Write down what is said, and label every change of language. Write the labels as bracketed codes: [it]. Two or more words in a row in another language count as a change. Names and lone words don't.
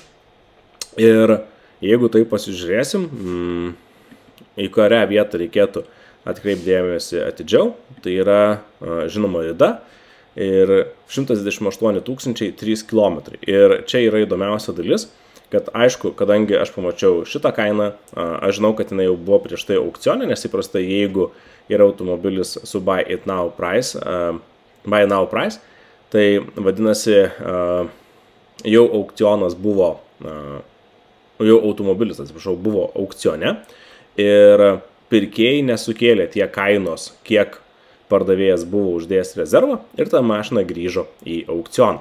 [lt] Ir jeigu tai pasižiūrėsim, į kurią vietą reikėtų atkreipdėmėsi atidžiau, tai yra žinoma rida ir 128 000 3 km. Ir čia yra įdomiausia dalis, kad aišku, kadangi aš pamačiau šitą kainą, aš žinau, kad jinai jau buvo prieš tai aukcione, nes įprastai jeigu yra automobilis su [en] buy now price, [lt] tai vadinasi jau aukcionas buvo jau automobilis, atsiprašau, buvo aukcione ir pirkėjai nesukėlė tiek kainos, kiek pardavėjas buvo uždėjęs rezervą ir ta mašina grįžo į aukcioną.